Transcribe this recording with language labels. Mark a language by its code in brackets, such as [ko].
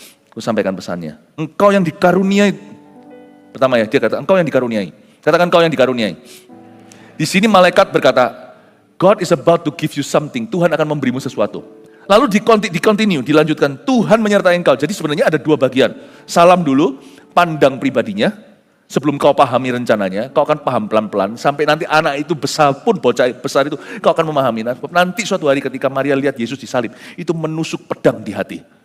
[id] Aku sampaikan pesannya. Engkau yang dikaruniai. Pertama ya, dia kata engkau yang dikaruniai. Katakan engkau yang dikaruniai. Di sini malaikat berkata, [en] God is about to give you something. [id] Tuhan akan memberimu sesuatu. Lalu dilanjutkan, Tuhan menyertai engkau. Jadi sebenarnya ada dua bagian. Salam dulu, pandang pribadinya. Sebelum kau pahami rencananya, kau akan paham pelan-pelan. Sampai nanti anak itu besar pun, bocah besar itu, kau akan memahami. Nanti suatu hari ketika Maria lihat Yesus disalib, itu menusuk pedang di hati.